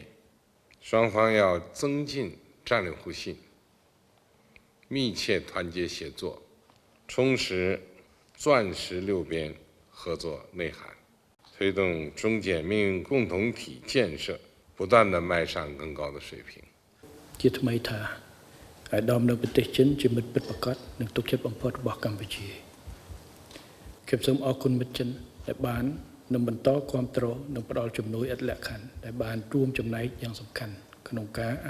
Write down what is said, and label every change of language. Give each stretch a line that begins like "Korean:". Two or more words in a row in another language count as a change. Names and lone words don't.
Chinese: 双方要增进战略互信，密切团结协作，充实钻石六边合作内涵，推动中柬命运共同体建设不断地迈上更高的水平。
Khmer: ជាថ្មីថាអាដាមនៅប្រទេសចិនជាមិត្តពិតប្រាកដនិងទុកចិត្តបំផុតរបស់កម្ពុជាខ្ញុំសូមអរគុណមិត្តចិនដែលបាន នឹងបន្តគាំទ្រនិងផ្ដល់ជំនួយឥតលក្ខខណ្ឌដែលបានរួមចំណែកយ៉ាងសំខាន់ក្នុងការអ